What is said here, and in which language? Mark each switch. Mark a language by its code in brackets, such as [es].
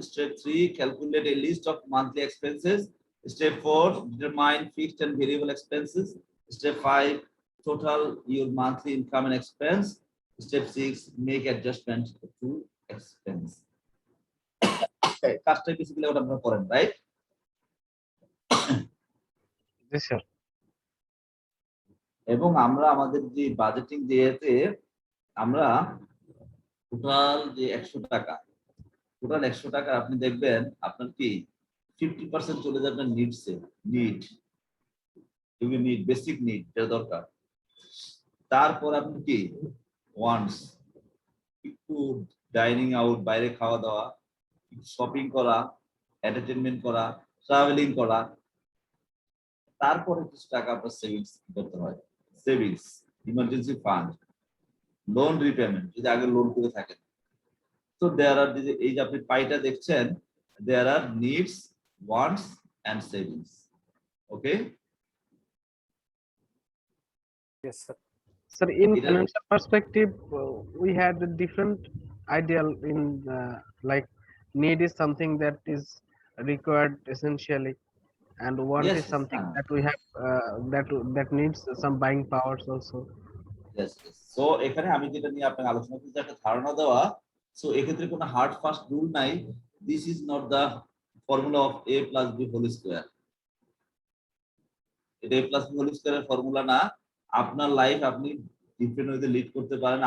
[en] Step 3, calculate a list of monthly expenses. Step 4, determine fixed and variable expenses. Step 5, total your monthly income and expense. Step 6, make adjustments to expense. [bn] কাজটা basically ওটা আপনারা করেন, right? জি sir. এবং আমরা আমাদের যে budgeting যেতে আমরা টোটাল যে 100 টাকা, টোটাল 100 টাকা আপনি দেখবেন আপনার কি 50% চলে যাবে নিডসে, নিড বেসিক নিড যেটা দরকার। তারপর আপনি কি ওয়ান্টস, একটু ডাইনিং আউট, বাইরে খাওয়া দাওয়া, শপিং করা, এন্টারটেইনমেন্ট করা, ট্রাভেলিং করা। তারপরে কিছু টাকা আপনার সেভিংস করতে হয়, savings, emergency fund, loan repayment যদি আগে লোন করে থাকেন। তো দেয়ার আর এই যে আপনি পাইটা দেখছেন, [en] There are needs, wants and savings. Okay, yes sir. Sir, in financial perspective, we had a different ideal in like need is something that is required essentially, and want Yes, is something yes. that we have that needs some buying powers also. Yes, yes. [bn] So এখানে আমি যেটা নিয়ে আপনাকে আলোচনা করতে একটা ধারণা দেওয়া। সো এক্ষেত্রে কোনো হার্ড ফাস্ট রুল নাই। [en] This is not the formula of a plus b whole square. [bn] এটা a plus b whole স্কয়ারের formula না। আপনার লাইফ আপনি ডিফারেন্ট ওয়েতে লিড করতে পারেন।